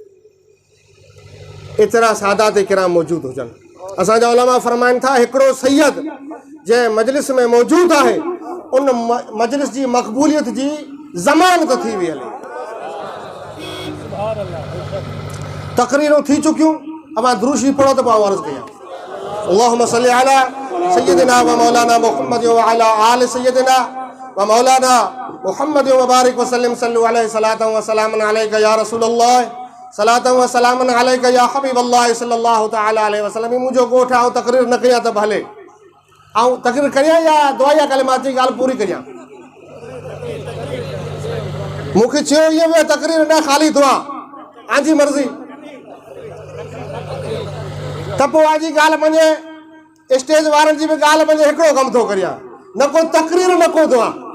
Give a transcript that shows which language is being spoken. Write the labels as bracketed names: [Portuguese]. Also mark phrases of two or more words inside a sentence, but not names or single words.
[Sindhi] एतिरा सादात किराम मौजूदु हुजनि असांजा उलमा फरमाइनि था हिकिड़ो सैयद जंहिं मजलिस में मौजूदु आहे उन मजलिस जी मक़बूलियत जी ज़मानत थी वई हले तकरीरूं थी चुकियूं अवां दुरूशी पढ़ो त पोइ अर्ज़ु कयां [Arabic] اللهم صل على سيدنا ومولانا محمد وعلى آل سيدنا ومولانا محمد وبارك وسلم صلوا عليه صلاة وسلاما عليك يا رسول الله صلاة وسلاما عليك يا حبيب الله صلى الله تعالى عليه وسلم [Sindhi] मुंहिंजो ॻोठ आऊं तकरीर न कयां त भले आऊं तकरीर करियां या दुआ या कलिमात जी ॻाल्हि पूरी करियां मूंखे चयो इहो बि तकरीर न ख़ाली दुआ आंजी मर्ज़ी त पोइ आजी ॻाल्हि मञे स्टेज वारनि जी बि ॻाल्हि मञे हिकिड़ो कमु थो करियां न को तकरीर न को दुआ